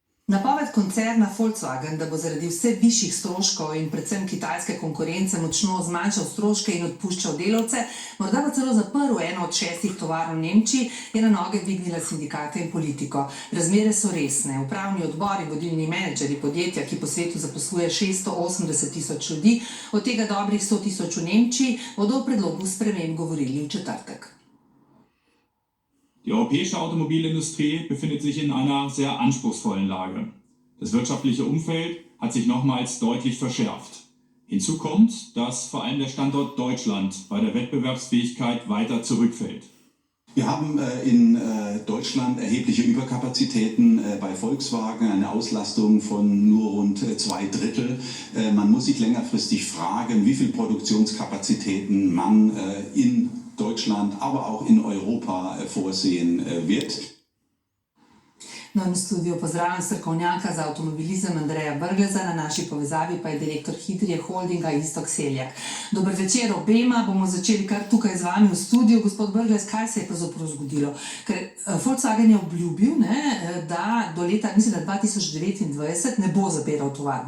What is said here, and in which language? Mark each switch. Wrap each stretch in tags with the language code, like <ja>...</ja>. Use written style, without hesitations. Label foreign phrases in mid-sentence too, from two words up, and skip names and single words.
<sl>Napoved koncerna Volkswagen, da bo zaradi vse višjih stroškov in predvsem kitajske konkurence močno zmanjšal stroške in odpuščal delavce, morda pa celo zaprl eno od 6 tovarn v Nemčiji, je na noge dvignila sindikate in politiko. Razmere so resne. Upravni odbor in vodilni menedžerji podjetja, ki po svetu zaposluje 680 tisoč ljudi, od tega dobrih 100 tisoč v Nemčiji, bodo o predlogu sprememb govorili v četrtek.</sl> <de>Die europäische Automobilindustrie befindet sich in einer sehr anspruchsvollen Lage. Das wirtschaftliche Umfeld hat sich nochmals deutlich verschärft. Hinzu kommt, dass vor allem der Standort Deutschland bei der Wettbewerbsfähigkeit weiter zurückfällt. Wir haben in Deutschland erhebliche Überkapazitäten bei Volkswagen, eine Auslastung von nur rund 2/3. Man muss sich längerfristig fragen, wie viel Produktionskapazitäten man in Deutschland, aber auch in Europa vorsehen wird.</de> <sl>No, in v studiu pozdravljam strokovnjaka za avtomobilizem Andreja Brgleza, na naši povezavi pa je direktor Hitrije holdinga Iztok Seljak. Dober večer obema, bomo začeli kar tukaj z vami v studiu. Gospod Brglez, kaj se je pravzaprav zgodilo? Ker Volkswagen je obljubil, da do leta, mislim, da 2029 ne bo zapiral tovarn.</sl>